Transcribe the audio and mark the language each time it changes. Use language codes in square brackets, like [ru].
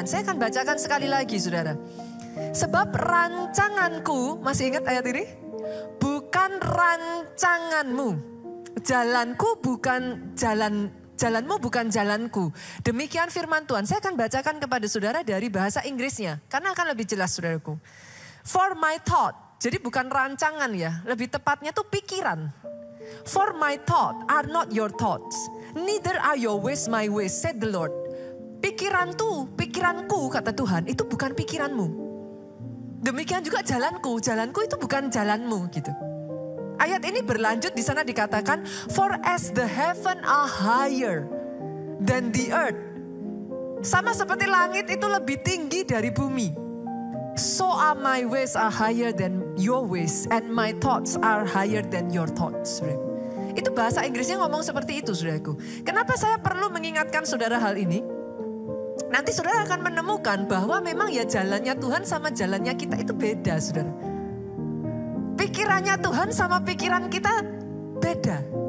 [id] Saya akan bacakan sekali lagi, saudara. Sebab rancanganku, masih ingat ayat ini? Bukan rancanganmu, jalanku bukan jalanmu bukan jalanku. Demikian firman Tuhan. Saya akan bacakan kepada saudara dari bahasa Inggrisnya, karena akan lebih jelas saudaraku. [en] For my thought, [id] jadi bukan rancangan ya, lebih tepatnya tuh pikiran. [en] For my thought are not your thoughts, neither are your ways my ways, said the Lord. [id] Pikiranku kata Tuhan, itu bukan pikiranmu. Demikian juga jalanku itu bukan jalanmu gitu. Ayat ini berlanjut di sana dikatakan, [en] for as the heaven are higher than the earth. [id] Sama seperti langit itu lebih tinggi dari bumi. [en] So are my ways are higher than your ways and my thoughts are higher than your thoughts. [id] Itu bahasa Inggrisnya ngomong seperti itu, saudaraku. Kenapa saya perlu mengingatkan saudara hal ini? Nanti saudara akan menemukan bahwa memang ya jalannya Tuhan sama jalannya kita itu beda, saudara. Pikirannya Tuhan sama pikiran kita beda.